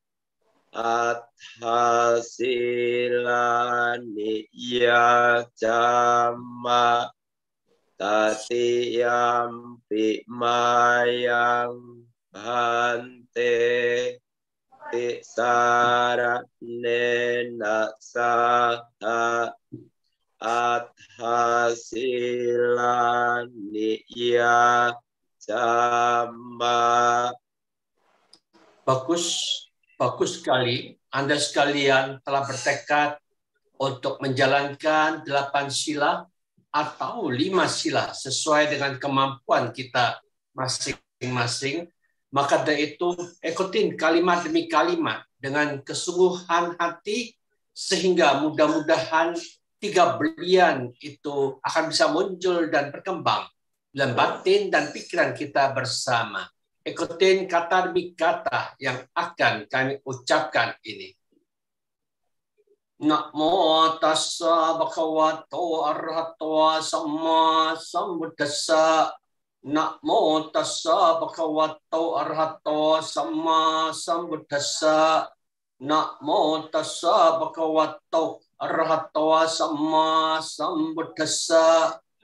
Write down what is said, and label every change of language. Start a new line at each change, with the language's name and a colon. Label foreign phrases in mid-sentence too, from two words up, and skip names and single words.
Pali: athasilani ya jama tatiyampi mayang bante tisaranena saha athasilani ya jama.
Indonesian: Bagus sekali. Anda sekalian telah bertekad untuk menjalankan 8 sila atau 5 sila sesuai dengan kemampuan kita masing-masing. Maka dari itu ikutin kalimat demi kalimat dengan kesungguhan hati sehingga mudah-mudahan 3 belian itu akan bisa muncul dan berkembang dalam batin dan pikiran kita bersama. Ikutin kata demi kata yang akan kami ucapkan ini.
Pali: Namo tassa bhagavato arahato sama sambuddhassa. Namo tassa bhagavato arahato sama sambuddhassa. Namo tassa bhagavato arahato sama sambuddhassa.